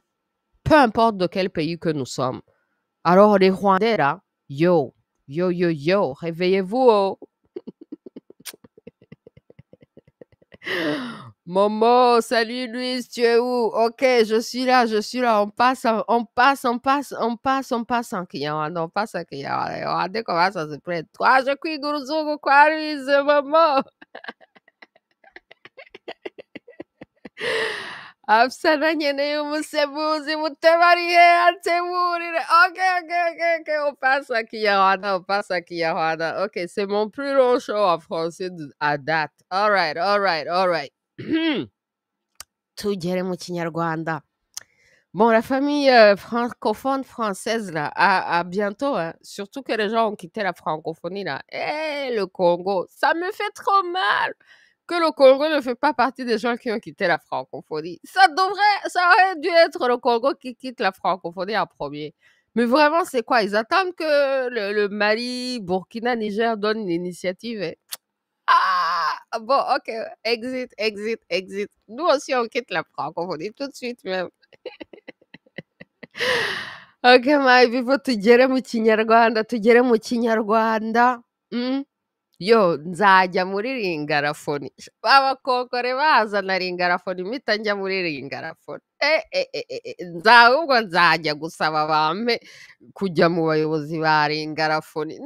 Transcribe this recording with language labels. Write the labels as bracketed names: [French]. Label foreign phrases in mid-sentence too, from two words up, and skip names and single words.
[French] Peu importe de quel pays que nous sommes. Alors les Rwandais là, yo, yo, yo, yo, réveillez-vous. Oh. Momo, salut Louise, tu es où? OK, je suis là, je suis là. On passe, on passe, on passe, on passe, on passe en Kinyarwanda, on passe en Kinyarwanda. Regardez comment ça se prête. [Kinyarwanda] Twaje kwiguruzungu kwa Louise, Momo. Afsana nkeneye umusemuzi mutabariye anseburire. [French] OK, OK, OK, OK, on passe à Kinyarwanda, on passe à Kinyarwanda. OK, c'est mon plus long show en français à date. [English] All right, all right, all right. [Kinyarwanda] Tugere mu Kinyarwanda. [French] Bon, la famille francophone française, là, à bientôt, hein. Surtout que les gens ont quitté la francophonie, là. Eh, le Congo, ça me fait trop mal que le Congo ne fait pas partie des gens qui ont quitté la francophonie. Ça aurait dû être le Congo qui quitte la francophonie en premier. Mais vraiment, c'est quoi? Ils attendent que le Mali, Burkina, Niger donnent une initiative. Ah, bon, OK. Exit, exit, exit. Nous aussi, on quitte la francophonie tout de suite même. [English] OK, my people, [Kinyarwanda] tugere mu Kinyarwanda, tugere mu Kinyarwanda. Yo, nzajya muri ringarafoni. Abakokore bazana ringarafoni mpita njya muri ringarafoni. Ahubwo nzajya gusaba bampe kujya mu bayobozi ba ringarafoni.